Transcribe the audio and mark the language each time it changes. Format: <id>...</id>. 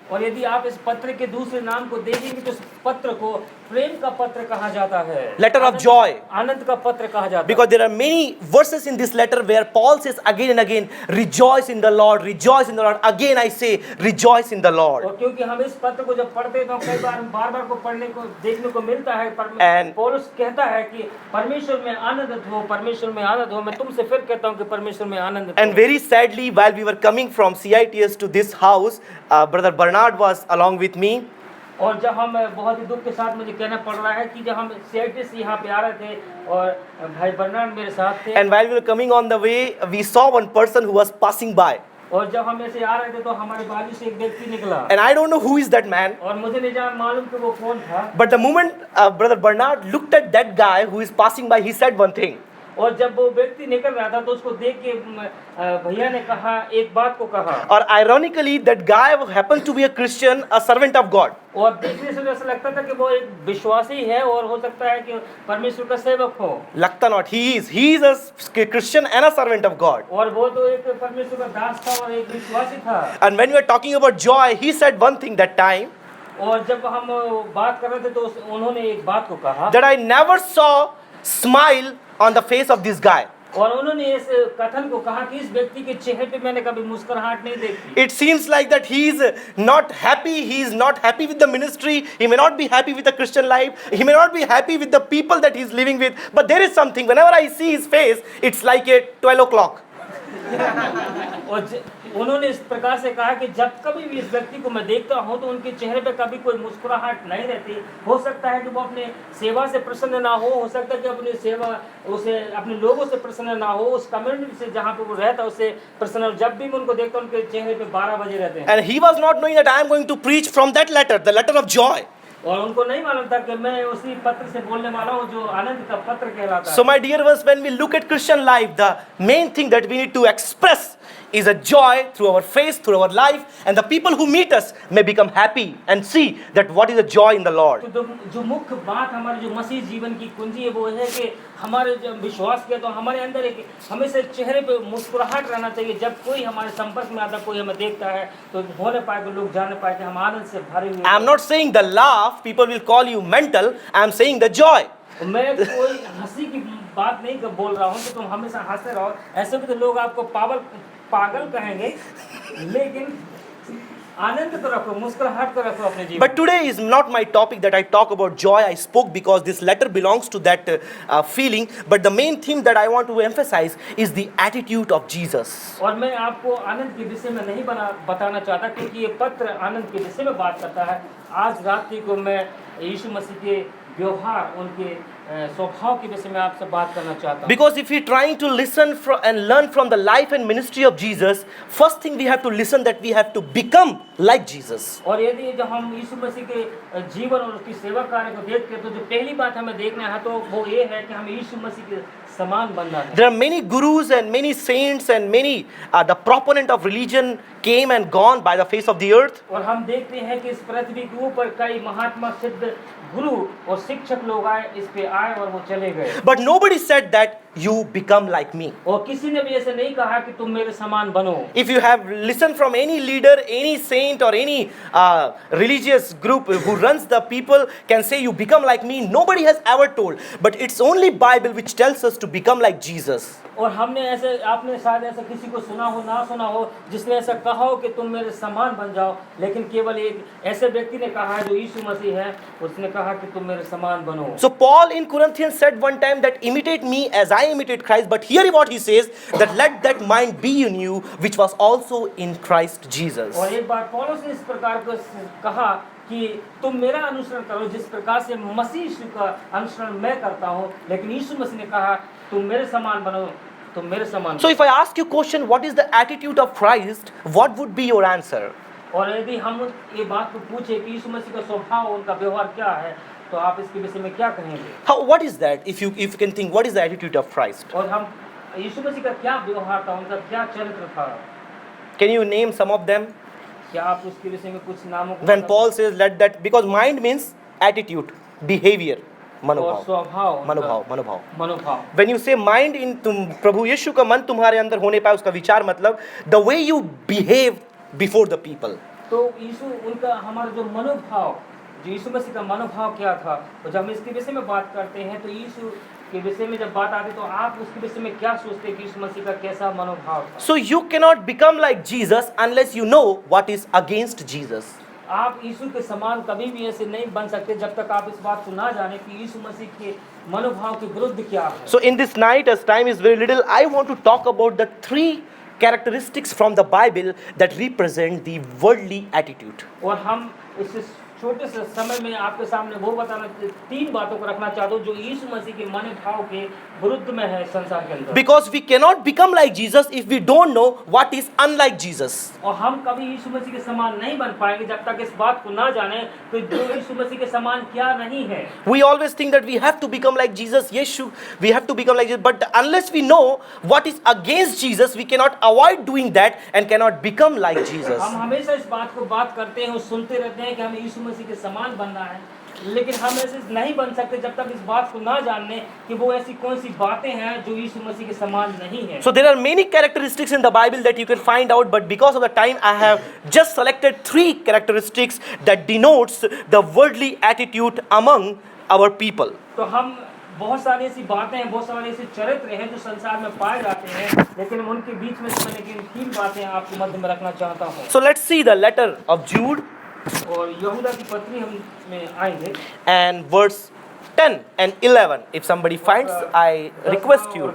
<hi>और यदि आप इस पत्र के दूसरे नाम को देखेंगे तो इस पत्र को प्रेम का पत्र कहा जाता है।</hi> <en>Letter of joy.</en> <hi>आनंद का पत्र कहा जाता है।</hi> <en>Because there are many verses in this letter where Paul says again and again, rejoice in the Lord, rejoice in the Lord. Again I say, rejoice in the Lord.</en> <hi>और क्योंकि हम इस पत्र को जब पढ़ते हैं तो कई बार बार को पढ़ने को देखने को मिलता है।</hi> <en>And</en> <hi>पौलुस कहता है कि परमेश्वर में आनंदित हो, परमेश्वर में आनंद हो। मैं तुमसे फिर कहता हूँ कि परमेश्वर में आनंदित हो।</hi> <en>And very sadly, while we were coming from CITS to this house, Brother Bernard was along with me.</en> <hi>और जब हम बहुत ही दुख के साथ मुझे कहना पड़ रहा है कि जब हम CITS यहाँ पे आ रहे थे और भाई बर्नार्ड मेरे साथ थे।</hi> <en>And while we were coming on the way, we saw one person who was passing by.</en> <hi>और जब हम ऐसे आ रहे थे तो हमारे बाजू से एक व्यक्ति निकला।</hi> <en>And I don't know who is that man.</en> <hi>और मुझे नहीं जान मालूम कि वो कौन था।</hi> <en>But the moment Brother Bernard looked at that guy who is passing by, he said one thing.</en> <hi>और जब वो व्यक्ति निकल रहा था तो उसको देख के भैया ने कहा एक बात को कहा।</hi> <en>और ironically, that guy happened to be a Christian, a servant of God.</en> <hi>और देखने से ऐसा लगता था कि वो एक विश्वासी है और हो सकता है कि परमेश्वर का सेवक हो।</hi> <en>लगता not, he is a Christian and a servant of God.</en> <hi>और वो तो एक परमेश्वर का दास था और एक विश्वासी था।</hi> <en>And when we were talking about joy, he said one thing that time.</en> <hi>और जब हम बात कर रहे थे तो उन्होंने एक बात को कहा।</hi> <en>That I never saw smile on the face of this guy.</en> <hi>और उन्होंने इस कथन को कहा कि इस व्यक्ति के चेहरे पे मैंने कभी मुस्कुराहट नहीं देखी।</hi> <en>It seems like that he is not happy. He is not happy with the ministry. He may not be happy with the Christian life. He may not be happy with the people that he is living with. But there is something. Whenever I see his face, it's like a 12 o'clock.</en> <hi>और उन्होंने इस प्रकार से कहा कि जब कभी भी इस व्यक्ति को मैं देखता हूँ तो उनके चेहरे पे कभी कोई मुस्कुराहट नहीं रहती। हो सकता है कि वो अपने सेवा से प्रसन्न ना हो सकता है कि अपनी सेवा उसे अपने लोगों से प्रसन्न ना हो, उस कम्युनिटी से जहाँ पे वो रहता उससे प्रसन्न। जब भी मैं उनको देखता हूँ उनके चेहरे पे 12 बजे रहते हैं।</hi> <en>And he was not knowing that I am going to preach from that letter, the letter of joy.</en> <hi>और उनको नहीं मालूम था कि मैं उसी पत्र से बोलने वाला हूँ जो आनंद का पत्र कहलाता है।</hi> <en>So my dear ones, when we look at Christian life, the main thing that we need to express is a joy through our face, through our life, and the people who meet us may become happy and see that what is the joy in the Lord.</en> <hi>तो जो मुख्य बात हमारे जो मसीह जीवन की कुंजी है वो है कि हमारे जब विश्वास किया तो हमारे अंदर एक हमेशा चेहरे पे मुस्कुराहट रहना चाहिए। जब कोई हमारे संपर्क में आता, कोई हमें देखता है तो होने पाए कि लोग जाने पाए कि हम आनंद से भरे हुए।</hi> <en>I am not saying the laugh, people will call you mental. I am saying the joy.</en> <hi>मैं कोई हंसी की बात नहीं बोल रहा हूँ कि तुम हमेशा हंसते रहो, ऐसे भी तो लोग आपको पागल कहेंगे, लेकिन आनंद को रखो, मुस्कुराहट को रखो अपने जीवन</hi> <en>But today is not my topic that I talk about joy. I spoke because this letter belongs to that feeling. But the main theme that I want to emphasize is the attitude of Jesus.</en> <hi>और मैं आपको आनंद के विषय में नहीं बताना चाहता, क्योंकि ये पत्र आनंद के विषय में बात करता है। आज रात्रि को मैं यीशु मसीह के व्यवहार, उनके स्वभाव के विषय में आपसे बात करना चाहता हूँ।</hi> <en>Because if we're trying to listen and learn from the life and ministry of Jesus, first thing we have to listen that we have to become like Jesus.</en> <hi>और यदि जब हम यीशु मसीह के जीवन और उसकी सेवा कार्य को देखते हैं, तो जो पहली बात हमें देखना है तो वो ये है कि हमें यीशु मसीह के समान बनना है।</hi> <en>There are many gurus and many saints and many the proponent of religion came and gone by the face of the earth.</en> <hi>और हम देखते हैं कि इस पृथ्वी के ऊपर कई महात्मा सिद्ध गुरु और शिक्षक लोग आए, इस पे आए और वो चले गए।</hi> <en>But nobody said that you become like me.</en> <hi>और किसी ने भी ऐसे नहीं कहा कि तुम मेरे समान बनो।</hi> <en>If you have listened from any leader, any saint or any religious group who runs the people can say you become like me, nobody has ever told. But it's only Bible which tells us to become like Jesus.</en> <hi>और हमने ऐसे, आपने शायद ऐसा किसी को सुना हो ना सुना हो जिसने ऐसा कहा हो कि तुम मेरे समान बन जाओ, लेकिन केवल एक ऐसे व्यक्ति ने कहा है जो यीशु मसीह है, उसने कहा कि तुम मेरे समान बनो।</hi> <en>So Paul in Corinthians said one time that imitate me as I imitate Christ, but here what he says that let that mind be in you which was also in Christ Jesus.</en> <hi>और एक बार पौलुस ने इस प्रकार को कहा कि तुम मेरा अनुसरण करो जिस प्रकार से मसीह यीशु का अनुसरण मैं करता हूँ, लेकिन यीशु मसीह ने कहा तुम मेरे समान बनो, तुम मेरे समान।</hi> <en>So if I ask you question, what is the attitude of Christ, what would be your answer?</en> <hi>और यदि हम ये बात को पूछे कि यीशु मसीह का स्वभाव, उनका व्यवहार क्या है, तो आप इसके विषय में क्या कहेंगे?</hi> <en>What is that? If you can think, what is the attitude of Christ?</en> <hi>और हम यीशु मसीह का क्या व्यवहार था, उनका क्या चरित्र था?</hi> <en>Can you name some of them?</en> <hi>क्या आप उसके विषय में कुछ नामों को</hi> <en>When Paul says let that, because mind means attitude, behavior,</en> <hi>और मनोभाव, स्वभाव, मनोभाव।</hi> <en>When you say mind in</en> <hi>तुम प्रभु यीशु का मन तुम्हारे अंदर होने पाए, उसका विचार मतलब</hi> <en>the way you behave before the people.</en> <hi>तो यीशु, उनका हमारा जो मनोभाव, जो यीशु मसीह का मनोभाव क्या था, और जब हम इसके विषय में बात करते हैं तो यीशु के विषय में जब बात आती है तो आप उसके विषय में क्या सोचते हैं कि यीशु मसीह का कैसा मनोभाव था?</hi> <en>So you cannot become like Jesus unless you know what is against Jesus.</en> <hi>आप यीशु के समान कभी भी ऐसे नहीं बन सकते जब तक आप इस बात को ना जाने कि यीशु मसीह के मनोभाव के विरुद्ध क्या है।</hi> <en>So in this night, as time is very little, I want to talk about the three characteristics from the Bible that represent the worldly attitude.</en> <hi>और हम इस छोटे से समय में आपके सामने वो बताना, तीन बातों को रखना चाहता हूँ जो यीशु मसीह के मनोभाव के विरुद्ध में है संसार के अंदर।</hi> <en>Because we cannot become like Jesus if we don't know what is unlike Jesus.</en> <hi>और हम कभी यीशु मसीह के समान नहीं बन पाएंगे जब तक इस बात को ना जाने तो जो यीशु मसीह के समान क्या नहीं है।</hi> <en>We always think that we have to become like Jesus. Yes, we have to become like Jesus. But unless we know what is against Jesus, we cannot avoid doing that and cannot become like Jesus.</en> <hi>हम हमेशा इस बात को बात करते हैं और सुनते रहते हैं कि हमें यीशु मसीह के समान बनना है, लेकिन हम ऐसे नहीं बन सकते जब तक इस बात को ना जानने कि वो ऐसी कौन सी बातें हैं जो यीशु मसीह के समान नहीं है।</hi> <en>So there are many characteristics in the Bible that you can find out, but because of the time, I have just selected three characteristics that denotes the worldly attitude among our people.</en> <hi>तो हम बहुत सारी ऐसी बातें हैं, बहुत सारे ऐसे चरित्र हैं जो संसार में पाए जाते हैं, लेकिन उनके बीच में से मैंने तीन बातें आपके मध्य में रखना चाहता हूँ।</hi> <en>So let's see the letter of Jude</en> <hi>और यहूदा की पत्री हम में आएंगे</hi> <en>and verse 10 and 11. If somebody finds, I request you.</en>